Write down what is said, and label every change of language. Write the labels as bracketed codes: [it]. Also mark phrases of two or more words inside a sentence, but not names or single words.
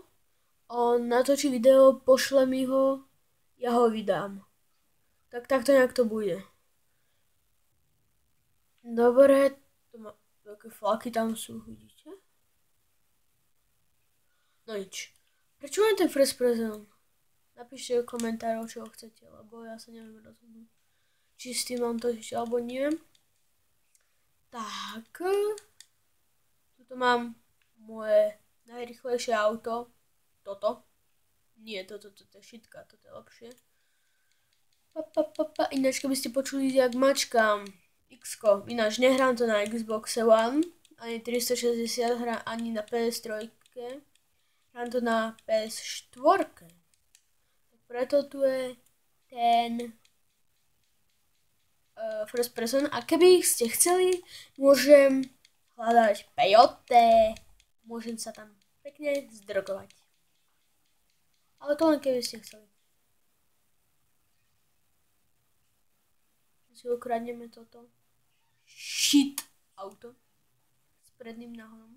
[sk] On natočí video, pošle mi ho, ja ho vydám. Tak takto nejak to bude. Dobre, to má také flaky tam sú, vidíte? No nič. Prečo mám ten [en] first person? [sk] Napíšte do komentárov, čo ho chcete, lebo ja sa neviem rozhodnúť, či s tým mám točiť, alebo nie. Tak. Tuto mám moje najrychlejšie auto. Toto. Nie, toto je šitka, toto je lepšie. Ináč, keby ste počuli, jak mačkám X-ko, ináč nehrám to na Xbox One, ani 360, ani na PS3, hrám to na PS4. Tak preto tu je ten [en] first person. [sk] A keby ste chceli, môžem hľadať pejote, môžem sa tam pekne zdrogovať. Ale to len keby ste chceli. Si ukradneme toto shit auto s predným náhodom.